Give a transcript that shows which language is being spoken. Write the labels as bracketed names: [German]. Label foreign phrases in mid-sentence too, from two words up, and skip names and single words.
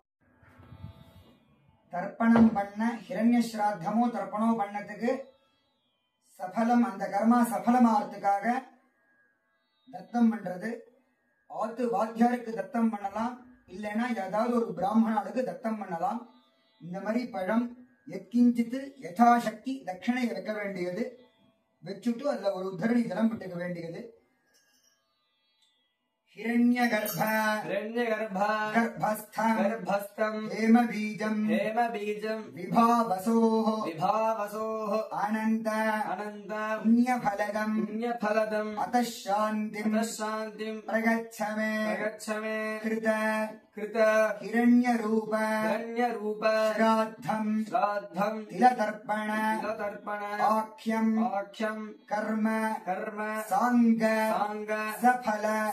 [Tamil] தர்ப்பணம் பண்ண ஹிரண்ய ஸ்ராத்தமோ தர்ப்பணோ பண்ணதுக்கு சபலம் அந்த கர்மா சபலமாகிறதுக்காக தத்தம் பண்றது ஆத்து வாத்தியாருக்கு தத்தம் பண்ணலாம் இல்லைன்னா ஏதாவது ஒரு பிராமணனுக்கு தத்தம் பண்ணலாம் இந்த மாதிரி பழம் எக்கிஞ்சித்து யதாசக்தி தட்சிணையை வைக்க வேண்டியது வச்சுட்டு அதுல ஒரு உத்தரணி ஜலம் விட்டுக்க வேண்டியது हिरण्यगर्भ [Sanskrit] गर्भस्थं हेमबीजं विभावसोः अनन्त पुण्यफलदं अतः शान्तिं प्रगच्छ मे कृत हिरण्यरूप श्राद्धं तिलतर्पण आख्यं कर्म सांग सफल